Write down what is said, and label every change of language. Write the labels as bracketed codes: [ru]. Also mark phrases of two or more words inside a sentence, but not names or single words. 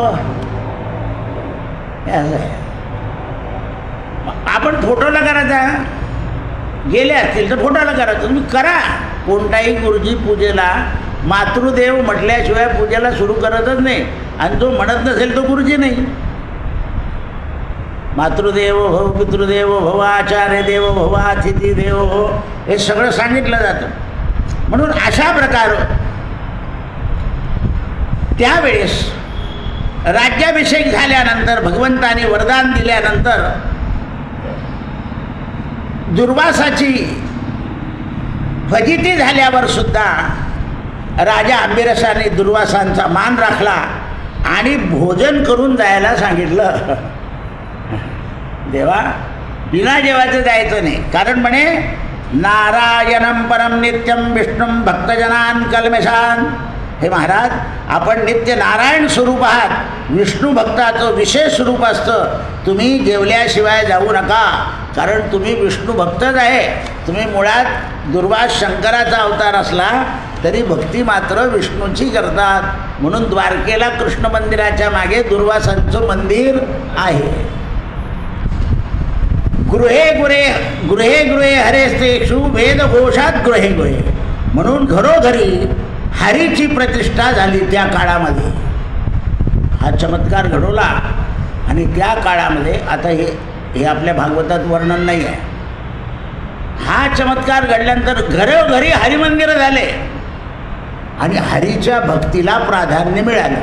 [mr] आपण फोटोला करायचा, गेले असतील तर फोटोला करायचं. तुम्ही करा. कोणताही गुरुजी पूजेला मातृदेव म्हटल्याशिवाय पूजेला सुरू करतच नाही. आणि जो म्हणत नसेल तो गुरुजी नाही. [sa] मातृदेव भव, पितृदेव भव, आचार्य देव भव, अतिथी देव भव, [mr] हे सगळं सांगितलं जातं. म्हणून अशा प्रकार त्यावेळेस राज्याभिषेक झाल्यानंतर भगवंताने वरदान दिल्यानंतर दुर्वासाची फजिती झाल्यावर सुद्धा राजा अंबिरसाने दुर्वासांचा मान राखला आणि भोजन करून जायला सांगितलं. देवा बिना जेवायचं जायचं नाही. [sa] कारण म्हणे नारायणम परम नित्यम विष्णुम भक्तजनान कल्मेशान. [mr] हे महाराज, आपण नित्य नारायण स्वरूप आहात. विष्णू भक्ताचं विशेष स्वरूप असतं. तुम्ही जेवल्याशिवाय जाऊ नका. कारण तुम्ही विष्णू भक्तच आहे. तुम्ही मुळात दुर्वास शंकराचा अवतार असला तरी भक्ती मात्र विष्णूची करतात. म्हणून द्वारकेला कृष्ण मंदिराच्या मागे दुर्वासांचं मंदिर आहे. [sa] गृहे गृहे गृहे गृहे हरेस्तेषु वेदघोषात गृहे गृहे. [mr] म्हणून घरोघरी हरीची प्रतिष्ठा झाली त्या काळामध्ये. हा चमत्कार घडवला आणि त्या काळामध्ये आता हे आपल्या भागवतात वर्णन नाही आहे. हा चमत्कार घडल्यानंतर घरोघरी हरिमंदिर झाले आणि हरीच्या भक्तीला प्राधान्य मिळालं.